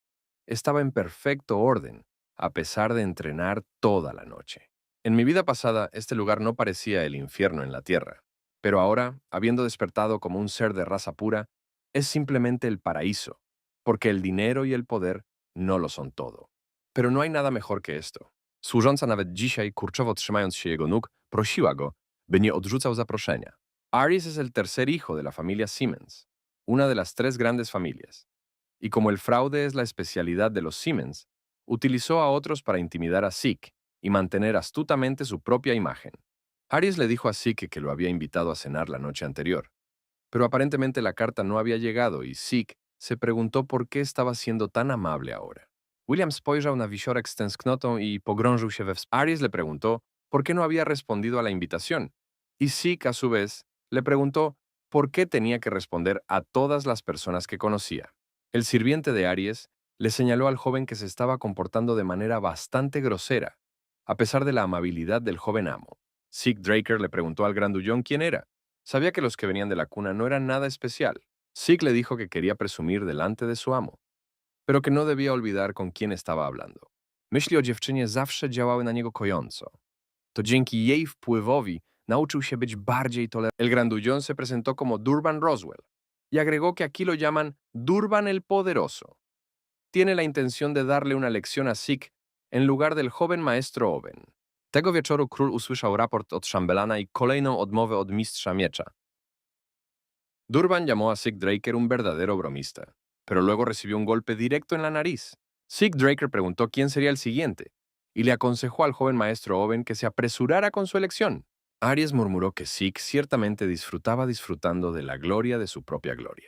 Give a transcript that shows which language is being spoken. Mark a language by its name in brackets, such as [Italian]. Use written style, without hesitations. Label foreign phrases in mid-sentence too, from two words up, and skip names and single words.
[Spanish] Estaba en perfecto orden, a pesar de entrenar toda la noche. En mi vida pasada, este lugar no parecía el infierno en la tierra, pero ahora, habiendo despertado como un ser de raza pura, es simplemente el paraíso, porque el dinero y el poder no lo son todo. Pero no hay nada mejor que esto. [Polish] Służąca nawet dzisiaj, kurczowo trzymając się jego nóg, prosiła go, by nie odrzucał zaproszenia. [Spanish] Aries es el tercer hijo de la familia Siemens, una de las tres grandes familias. Y como el fraude es la especialidad de los Siemens, utilizó a otros para intimidar a Sick y mantener astutamente su propia imagen. Aries le dijo a Sick que lo había invitado a cenar la noche anterior, pero aparentemente la carta no había llegado y Sick se preguntó por qué estaba siendo tan amable ahora. [Polish] William spojrzał na wisiorek z tęsknotą i pogrążył się we [Spanish] Aries le preguntó por qué no había respondido a la invitación, y Sick a su vez le preguntó por qué tenía que responder a todas las personas que conocía. El sirviente de Aries le señaló al joven que se estaba comportando de manera bastante grosera, a pesar de la amabilidad del joven amo. Sick Draker le preguntó al grandullón quién era. Sabía que los que venían de la cuna no eran nada especial. Sick le dijo que quería presumir delante de su amo, pero que no debía olvidar con quién estaba hablando. [Polish] Myśli o dziewczynie zawsze działały na niego kojąco. To dzięki jej wpływowi nauczył się być bardziej tolerante. [Spanish] El grandullón se presentó como Durban Roswell y agregó que aquí lo llaman Durban el Poderoso. Tiene la intención de darle una lección a Sick en lugar del joven maestro Owen. [Polish] Tego wieczoru król usłyszał raport od szambelana i kolejną odmowę od mistrza miecza. [Spanish] Durban llamó a Sick Draker un verdadero bromista, pero luego recibió un golpe directo en la nariz. Sick Draker preguntó quién sería el siguiente y le aconsejó al joven maestro Owen que se apresurara con su elección. Aries murmuró que Sick ciertamente disfrutaba disfrutando de la gloria de su propia gloria.